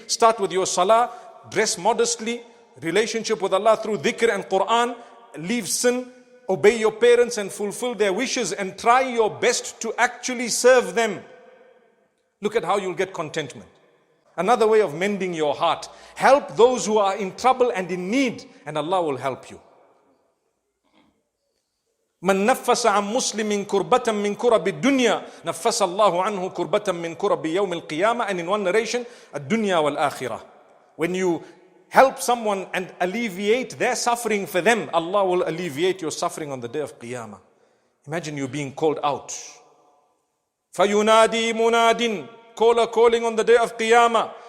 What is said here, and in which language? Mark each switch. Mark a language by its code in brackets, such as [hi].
[en] Start with your salah. Dress modestly. Relationship with Allah through dhikr and Quran. Leave sin. Obey your parents and fulfill their wishes. And try your best to actually serve them. Look at how you'll get contentment. Another way of mending your heart. Help those who are in trouble and in need, and Allah will help you. [ar] من نفس عن مسلم كربة من كرب الدنيا نفس الله عنه كربة من كرب يوم القيامة. [en] And in one narration, الدنيا والآخرة. When you help someone and alleviate their suffering for them, Allah will alleviate your suffering on the day of Qiyamah. Imagine you being called out. [ar] فَيُنَادِي مُنَادٍ, [en] caller calling on the day of Qiyamah.